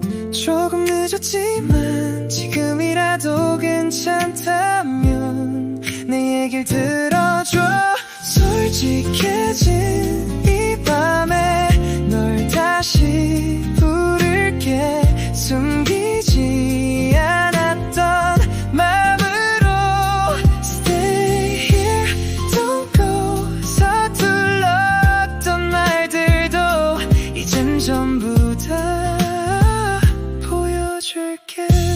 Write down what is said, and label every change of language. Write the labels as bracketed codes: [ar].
[ko] 조금 늦었지만 지금이라도 괜찮다면 내 얘길 들어줘. 솔직해진 이 밤에 널 다시 부를게. 숨기지 않았던 맘으로 [en] Stay here, don't go. [ko] 서툴렀던 말들도 이젠 전부 다 보여줄게.